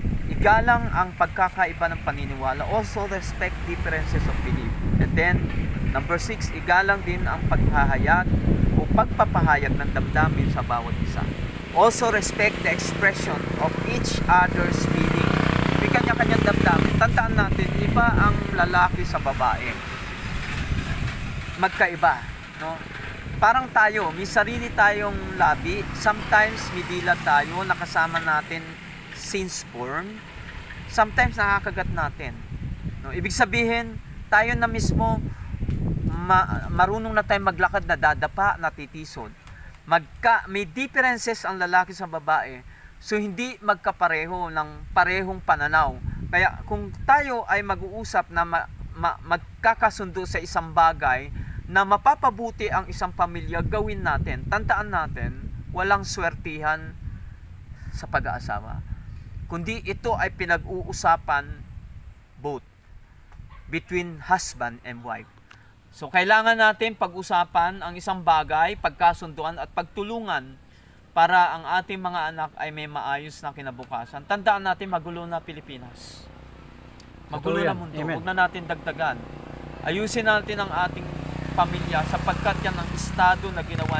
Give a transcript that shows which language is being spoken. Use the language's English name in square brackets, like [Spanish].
[Filipino] Igalang ang pagkakaiba ng paniniwala. [English] Also, respect differences of belief. And then, number 6, [Filipino] igalang din ang paghahayag o pagpapahayag ng damdamin sa bawat isa. [English] Also, respect the expression of each other's feeling. [Filipino] May kanya-kanyang damdamin. Tandaan natin, iba ang lalaki sa babae. Magkaiba, no? Parang tayo, may sarili tayong labi. Sometimes may dila tayo, nakasama natin [English] since born. [Filipino] Sometimes nakakagat natin. No? Ibig sabihin, tayo na mismo, marunong na tayo maglakad na dadapa, natitisod. May differences ang lalaki sa babae. So, hindi magkapareho ng parehong pananaw. Kaya, kung tayo ay mag-uusap na magkakasundo sa isang bagay, na mapapabuti ang isang pamilya, gawin natin. Tandaan natin, walang swertihan sa pag-aasawa. Kundi ito ay pinag-uusapan [English] both between husband and wife. [Filipino] So, kailangan natin pag-usapan ang isang bagay, pagkasunduan at pagtulungan para ang ating mga anak ay may maayos na kinabukasan. Tandaan natin, magulo na Pilipinas. Magulo na mundo. Huwag na natin dagdagan. Ayusin natin ang ating pamilya sapagkat yan ang estado na ginawa.